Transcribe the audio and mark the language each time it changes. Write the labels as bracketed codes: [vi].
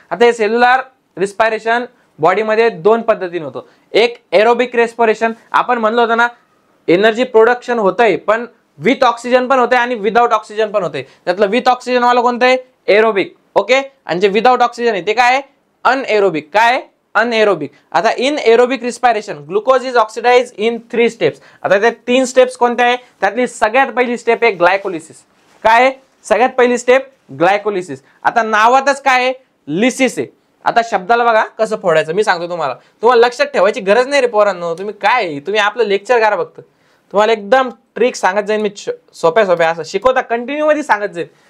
[mr] आता हे cellular respiration बॉडीमध्ये 2 पद्धतीने होतो. एक एरोबिक रेस्पिरेशन, आपण म्हणलो होतो ना एनर्जी प्रोडक्शन होतंय पण विथ ऑक्सिजन पण होते आणि विदाउट ऑक्सिजन पण होते. त्यातलं विथ ऑक्सिजन वाला कोणतं आहे, एरोबिक. ओके, आणि जे विदाउट ऑक्सिजन आहे ते काय आहे, अनएरोबिक. काय आहे, अनएरोबिक. आता [en] In aerobic respiration glucose is oxidize इन 3 steps. [mr] आता त्या 3 स्टेप्स कोणत्या आहे, त्यातली सगळ्यात पहिली स्टेप आहे ग्लायकोलिसिस. काय आहे, सगळ्यात पहिली स्टेप ग्लायकोलिसिस. आता नावातच काय आहे, लिसिस आहे. आता शब्दाला बघा कसं फोडायचं मी सांगतो तुम्हाला, तुम्हाला लक्षात ठेवायची गरज नाही रे पोरांनो. तुम्ही काय, तुम्ही आपलं लेक्चर करा फक्त, तुम्हाला एकदम ट्रिक सांगत जाईन मी, सोप्या असं शिकवता कंटिन्यू मध्ये सांगत जाईल.